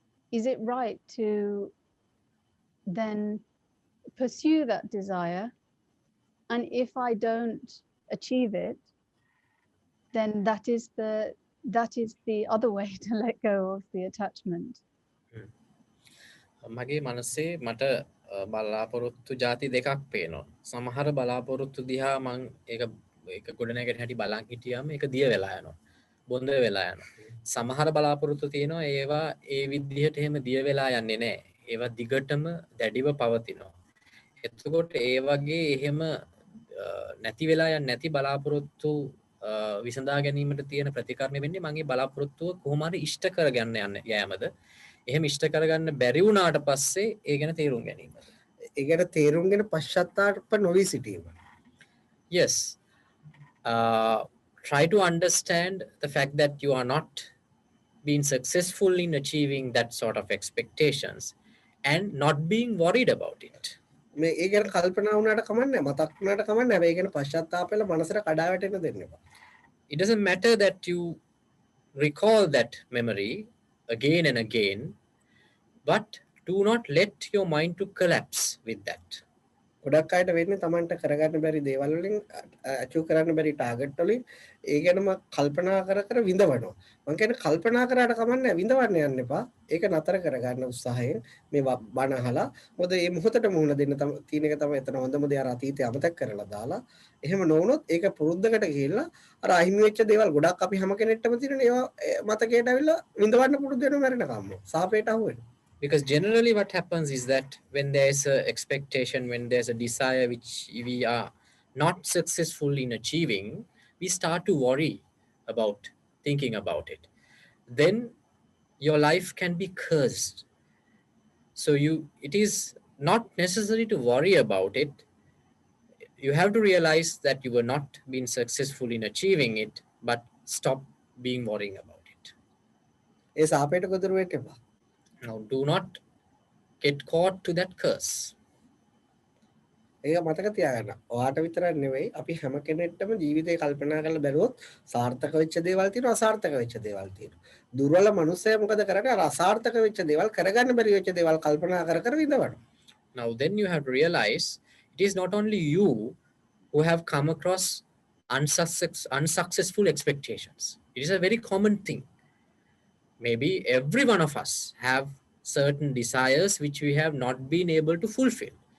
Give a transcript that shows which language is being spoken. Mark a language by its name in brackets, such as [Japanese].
[English] Is it right to then pursue that desire? And if I don't achieve it, then that is the other way to let go of the attachment. [Sinhala] මගේ මනසේ මට බලාපොරොත්තු ಜಾති දෙකක් පේනවා. සමහර බලාපොරොත්තු දිහා මම ඒක ගොඩනැගෙන හැටි බලන් හිටියාම ඒක දිය වෙලා යනවා. බොඳ වෙලා යනවා. සමහර බලාපොරොත්තු තියෙනවා ඒවා ඒ විදිහට එහෙම දිය වෙලා යන්නේ නැහැ. ඒවා දිගටම දැඩිව පවතිනවා. එතකොට ඒ වගේ එහෙම නැති වෙලා යන්නේ නැති බලාපොරොත්තු විසඳා ගැනීමට තියෙන ප්‍රතිකර්ම වෙන්නේ මගේ බලාපොරොත්තුව කොහොම හරි ඉෂ්ට කරගන්න යෑමද. එහෙම ඉෂ්ට කරගන්න බැරි වුණාට පස්සේ ඒ ගැන තේරුම් ගැනීම. ඒ ගැන තේරුම්ගෙන පශ්චාත්තාප නොවී සිටීම. [English] Yes. Try to understand the fact that you are not being successful in achieving that sort of expectations and not being worried about it. [Sinhala] මේ ඒ ගැන කල්පනා වුණාට කමන්නේ, මතක් වුණාට කමන්නේ. හැබැයි ඒ ගැන පශ්චාත්තාප වෙලා මනසට කඩා වැටෙන්න දෙන්න එපා. [English] It doesn't matter that you recall that memory again and again, but do not let your mind to collapse with that. [Sinhala] ගොඩක් අයට වෙන්නේ Tamanට කරගන්න බැරි දේවල් වලින් අචීව් කරන්න බැරි ටාගට් වලින් ඒ ගැනම කල්පනා කර කර විඳවනවා. මම කියන්නේ කල්පනා කරාට කමන්නේ විඳවන්න යන්න එපා. ඒක නතර කරගන්න උත්සාහයෙන් මේ බණ අහලා මොකද මේ මොහොතට මුහුණ දෙන්න තියෙන එක තමයි එතන හොඳම දේ අර අතීතය අමතක කරලා දාලා එහෙම නොවුනොත් ඒක පුරුද්දකට ගිහිල්ලා අර අහිමි වෙච්ච දේවල් ගොඩක් අපි හැම කෙනෙක්ටම තියෙන ඒවා මතකයට ඇවිල්ලා විඳවන්න පුරුදු වෙනවා මැරෙනකම්ම. සාපේට අහු වෙනවා. [English] Because generally what happens is that when there's a expectation, when there's a desire which we are not successful in achieving, we start to worry about thinking about it. Then your life can be cursed. So it is not necessary to worry about it. You have to realize that you were not being successful in achieving it, but stop being worrying about it. [Sinhala] ඒ සාපේට ගොදුරු වෙන්න එපා. [English] Now do not get caught to that curse. [Sinhala] ඒක මතක තියාගන්න. ඔයාට විතරක් නෙවෙයි අපි හැම කෙනෙක්ටම ජීවිතේ කල්පනා කරලා බැලුවොත් සාර්ථක වෙච්ච දේවල් තියෙනවා අසාර්ථක වෙච්ච දේවල් තියෙනවා. දුර්වල මනුස්සයා මොකද කරන්නේ? අර අසාර්ථක වෙච්ච දේවල් කරගන්න බැරි වෙච්ච දේවල් කල්පනා කර කර විඳවනවා. [English] Now then you have to realize it is not only you who have come across unsuccessful expectations. It is a very common thing. Maybe every one of us have certain desires which we have not been able to fulfill.